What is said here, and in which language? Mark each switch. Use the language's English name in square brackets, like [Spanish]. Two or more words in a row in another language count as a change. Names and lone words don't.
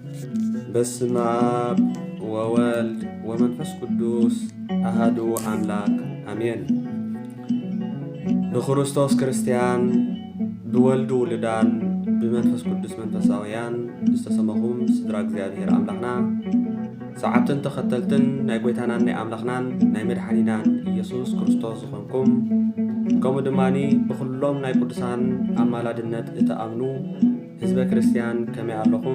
[Geez] በስመ አብ ወወልድ ወመንፈስ ቅዱስ አሐዱ አምላክ አሜን። [Tigrinya] በክርስቶስ ክርስቲያን ብወልዱ ውልዳን ብመንፈስ ቅዱስ መንፈሳውያን ዝተሰመኹም ስድራ እግዚአብሔር አምላኽና ሰዓብትን ተኸተልትን ናይ ጎይታናን ናይ አምላኽናን ናይ መድኃኒናን ኢየሱስ ክርስቶስ ዝኾንኩም ከምኡ ድማኒ ብኩሎም ናይ ቅዱሳን አማላድነት እተአምኑ ህዝበ ክርስቲያን ከመይ ኣለኹም?